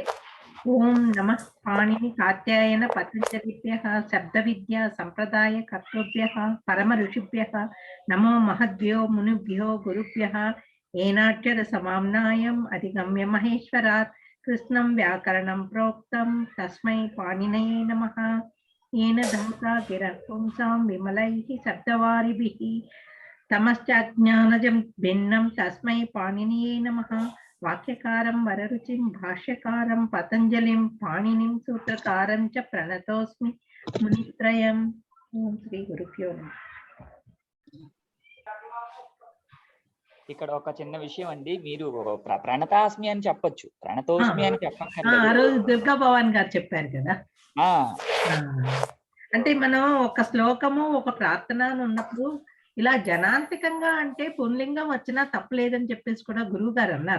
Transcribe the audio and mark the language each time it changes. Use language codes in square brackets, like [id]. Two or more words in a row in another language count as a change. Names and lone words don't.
[sa] ఓం నమః పాణిని కాత్యాయన పతంజలిభ్యః శబ్ద విద్యా సంప్రదాయ కర్తృభ్యః పరమ ఋషిభ్యః నమో మహద్భ్యో మునిభ్యో గురుభ్యః ఏనాక్షర సమామ్నాయం అధిగమ్య మహేశ్వరాత్ కృష్ణం వ్యాకరణం ప్రోక్తం తస్మై పాణినయే నమః. येन धौता गिरः पुंसां विमलैः शब्दवारिभिः तमश्चाज्ञानजं भिन्नं तस्मै पाणिनिये नमः. वाक्यकारं वररुचिं भाष्यकारं पतञ्जलिं पाणिनिं सूत्रकारं च प्रणतोऽस्मि मुनित्रयम्. ఓం శ్రీ గురుభ్యో నమః. [te] ఇక్కడ ఒక చిన్న విషయం అండి, మీరు ప్రణతాస్మి అని చెప్పొచ్చు, ప్రణతోస్మి అని చెప్పక్కర్లేదు. ఆ రోజు దుర్గా భవాన్ గారు చెప్పారు కదా. అంటే మనం ఒక శ్లోకము ఒక ప్రార్థన అని ఉన్నప్పుడు ఇలా జనాంతికంగా అంటే పుంలింగం వచ్చినా తప్పలేదని చెప్పేసి కూడా గురువు గారు అన్నారు.